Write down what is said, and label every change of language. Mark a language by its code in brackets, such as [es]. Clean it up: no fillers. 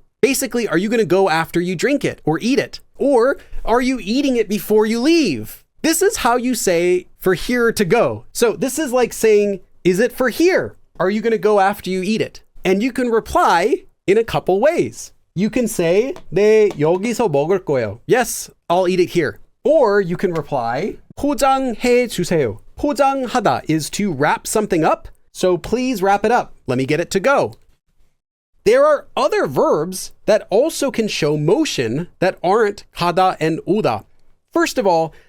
[en] Basically, are you going to go after you drink it or eat it? Or are you eating it before you leave? This is how you say for here to go. So this is like saying, is it for here? Are you going to go after you eat it? And you can reply in a couple ways. You can say, [ko] 네, 여기서 먹을 거예요. [en] Yes, I'll eat it here. Or you can reply, [ko] 포장해 주세요. [en] 포장하다 is to wrap something up. So please wrap it up. Let me get it to go. There are other verbs that also can show motion that aren't 가다 and 오다. First of all,